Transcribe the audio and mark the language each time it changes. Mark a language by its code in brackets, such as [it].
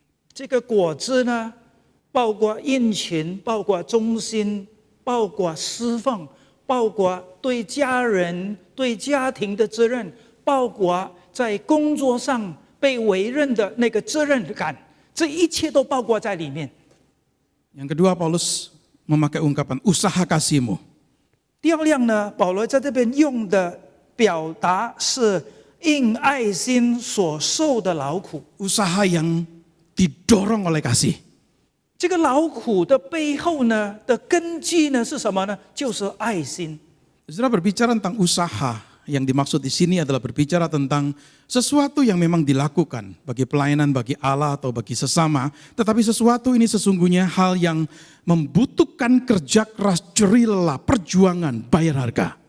[zh] 这个果子呢，包括殷勤，包括忠心，包括侍奉，包括对家人、对家庭的责任，包括在工作上被委任的那个责任感，这一切都包括在里面。 [id] Yang kedua Paulus memakai ungkapan usaha kasihmu. [zh] 第二样呢，保罗在这边用的表达是因爱心所受的劳苦。 [id] Usaha yang didorong oleh kasih. [zh] 这个劳苦的背后呢的根基呢是什么呢？就是爱心。 [id] Saudara berbicara tentang usaha, yang dimaksud di sini adalah berbicara tentang sesuatu yang memang dilakukan bagi pelayanan bagi Allah atau bagi sesama, tetapi sesuatu ini sesungguhnya hal yang membutuhkan kerja keras, jerih lelah, perjuangan, bayar harga.